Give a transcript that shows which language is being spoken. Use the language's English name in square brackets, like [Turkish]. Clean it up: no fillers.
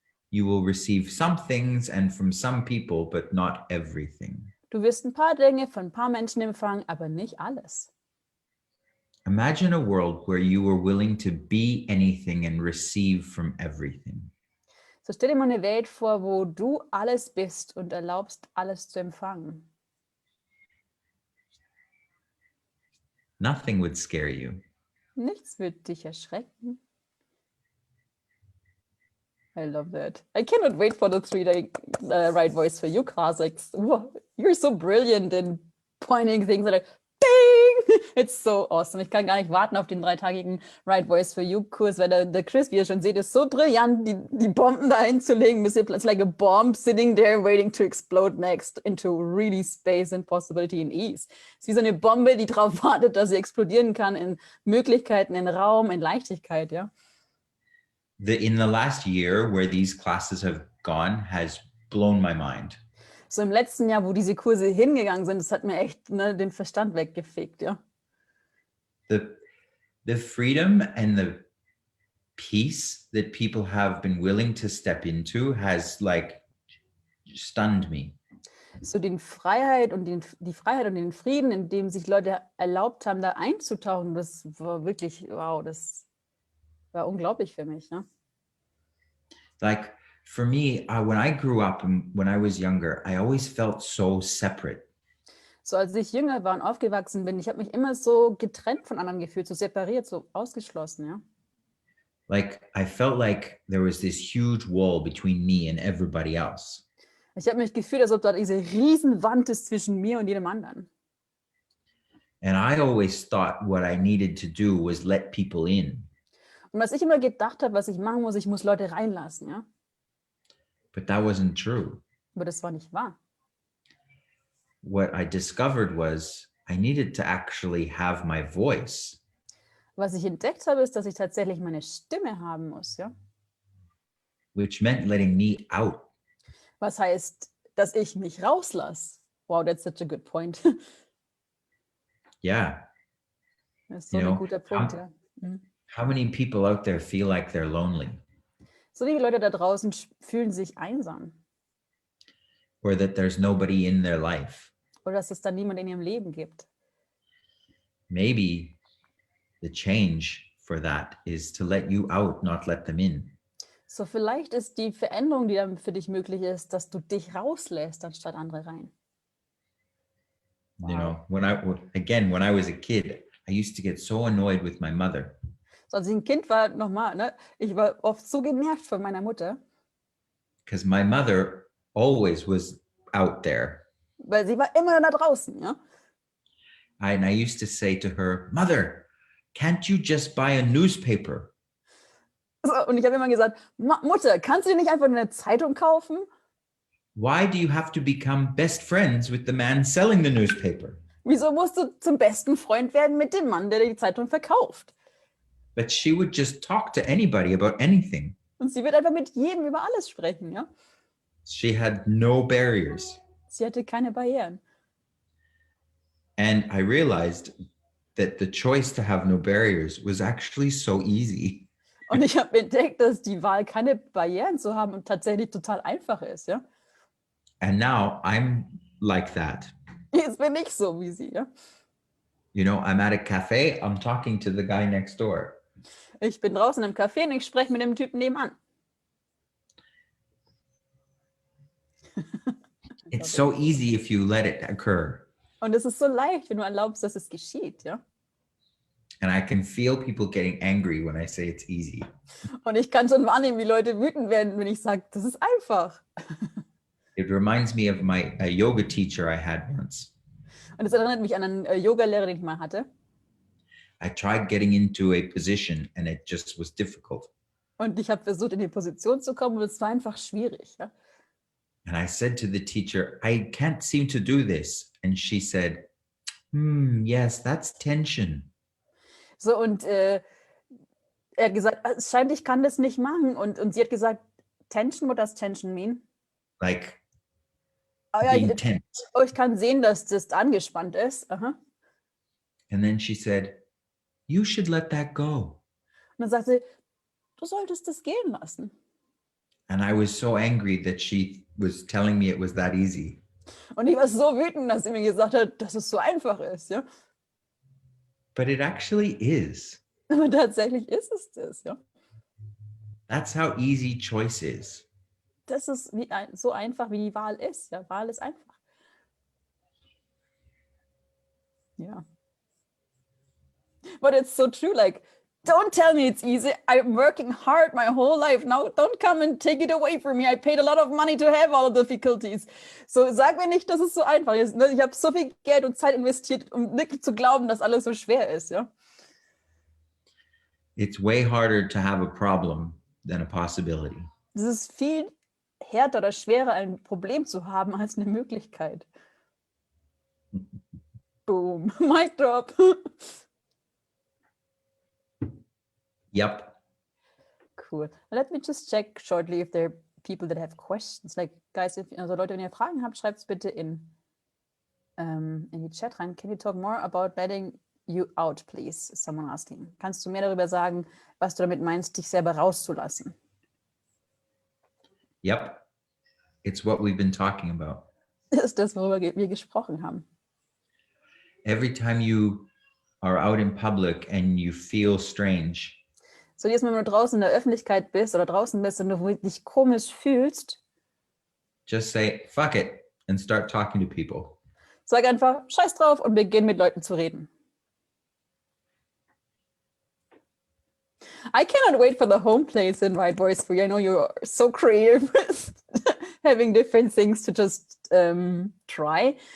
[English] You will receive some things and from some people, but not everything. [German] Du wirst ein paar Dinge von ein paar Menschen empfangen, aber nicht alles. [English] Imagine a world where you were willing to be anything and receive from everything. [German] So stell dir mal eine Welt vor, wo du alles bist und erlaubst, alles zu empfangen. [English] Nothing would scare you. [German] Nichts wird dich erschrecken. [English] I love that. I cannot wait for the 3-day right voice for you classics. Wow, you're so brilliant in pointing things that are ding! It's so awesome. [German] Ich kann gar nicht warten auf den 3-tagigen Right Voice for You Kurs, weil der Chris, wie ihr schon seht, ist so brillant, die Bomben da hinzulegen. [English] It's like a bomb sitting there waiting to explode next into really space and possibility and ease. [German] Es ist wie so eine Bombe, die darauf wartet, dass sie explodieren kann in Möglichkeiten, in Raum, in Leichtigkeit, ja. [English] In the last year where these classes have gone has blown my mind. [German] So im letzten Jahr, wo diese Kurse hingegangen sind, das hat mir echt den Verstand weggefegt, ja. [English] The freedom and the peace that people have been willing to step into has like stunned me. [German] So die Freiheit und den Frieden, in dem sich Leute erlaubt haben, da einzutauchen, das war wirklich, wow, das war unglaublich für mich, ne? [English] Like for me, when I grew up and when I was younger, I always felt so separate. [German] So als ich jünger war und aufgewachsen bin, ich habe mich immer so getrennt von anderen gefühlt, so separiert, so ausgeschlossen, ja. [English] Like I felt like there was this huge wall between me and everybody else. [German] Ich habe mich gefühlt, als ob da diese Riesenwand ist zwischen mir und jedem anderen. [English] And I always thought what I needed to do was let people in. [German] Und was ich immer gedacht habe, was ich machen muss, ich muss Leute reinlassen, ja. [English] But that wasn't true. [German] Aber das war nicht wahr. [English] What I discovered was I needed to actually have my voice. [German] Was ich entdeckt habe, ist, dass ich tatsächlich meine Stimme haben muss, ja. [English] Which meant letting me out. [German] Was heißt, dass ich mich rauslasse. [English] Wow, that's such a good point. Yeah. [German] Das ist so ein guter Punkt, ja. [English] How many people out there feel like they're lonely? [German] So viele Leute da draußen fühlen sich einsam. [English] Or that there's nobody in their life. [German] Oder dass es da niemand in ihrem Leben gibt. [English] Maybe the change for that is to let you out, not let them in. [German] So vielleicht ist die Veränderung, die dann für dich möglich ist, dass du dich rauslässt, anstatt andere rein. [English] Wow. You know, when I was a kid, I used to get so annoyed with my mother. [German] So, als ich ein Kind war, nochmal, ne? Ich war oft so genervt von meiner Mutter. [English] Because my mother always was out there. [German] Weil sie war immer da draußen, ja. [English] And I used to say to her, Mother, can't you just buy a newspaper? [German] So, und ich habe immer gesagt, Mutter, kannst du dir nicht einfach eine Zeitung kaufen? [English] Why do you have to become best friends with the man selling the newspaper? [German] Wieso musst du zum besten Freund werden mit dem Mann, der die Zeitung verkauft? [English] But she would just talk to anybody about anything. [German] Und sie wird einfach mit jedem über alles sprechen, ja? [English] She had no barriers. [German] Sie hatte keine Barrieren. [English] And I realized that the choice to have no barriers was actually so easy. [German] Und ich habe entdeckt, dass die Wahl, keine Barrieren zu haben, und tatsächlich total einfach ist, ja? [English] And now I'm like that. [German] Jetzt bin ich so wie sie, ja? [English] You know, I'm at a cafe, I'm talking to the guy next door. [German] Ich bin draußen im Café und ich spreche mit dem Typen nebenan. [English] It's so easy if you let it occur. [German] Und es ist so leicht, wenn du erlaubst, dass es geschieht, ja? [English] And I can feel people getting angry when I say it's easy. [German] Und ich kann schon wahrnehmen, wie Leute wütend werden, wenn ich sage, das ist einfach. [English] It reminds me of a yoga teacher I had once. [German] Und es erinnert mich an einen Yoga-Lehrer, den ich mal hatte. [English] I tried getting into a position and it just was difficult. [German] Und ich habe versucht, in die Position zu kommen und es war einfach schwierig. Ja? [English] And I said to the teacher, I can't seem to do this. And she said, yes, that's tension. [German] So, und er hat gesagt, es scheint, ich kann das nicht machen. Und sie hat gesagt, Tension, [English] what does tension mean? Like [German] ja, [English] being tense. [German] ich kann sehen, dass das angespannt ist. Aha. [English] And then she said, you should let that go. [German] Und dann sagt sie, du solltest das gehen lassen. [English] And I was so angry that she was telling me it was that easy. [German] Und ich war so wütend, dass sie mir gesagt hat, dass es so einfach ist. Ja? [English] But it actually is. [German] Aber tatsächlich ist es das. Ja? [English] That's how easy choice is. [German] Das ist so einfach, wie die Wahl ist. Ja? Wahl ist einfach. Ja. [English] But it's so true. Like, don't tell me it's easy. I'm working hard my whole life. Now, don't come and take it away from me. I paid a lot of money to have all the difficulties. [German] So, sag mir nicht, dass es so einfach ist. Ich habe so viel Geld und Zeit investiert, um wirklich zu glauben, dass alles so schwer ist. Ja? [English] It's way harder to have a problem than a possibility. [German] Es ist viel härter oder schwerer, ein Problem zu haben, als eine Möglichkeit. [English] Boom. Mic drop. Yep. Cool. Let me just check shortly if there are people that have questions. Like, guys, [German] also Leute, wenn ihr Fragen habt, schreibt es bitte in die Chat rein. [English] Can you talk more about letting you out, please? Is someone asking. [German] Kannst du mehr darüber sagen, was du damit meinst, dich selber rauszulassen? [English] Yep. It's what we've been talking about. [German] Das ist das, worüber wir gesprochen haben. [English] Every time you are out in public and you feel strange, [German] So, jedes Mal, wenn du draußen in der Öffentlichkeit bist oder draußen bist und du dich komisch fühlst, [English] just say, fuck it, and start talking to people. [German] sag einfach, scheiß drauf und beginn mit Leuten zu reden. [English] I cannot wait for the home plays in Right Voice for you. I know you're so creative with having different things to just try.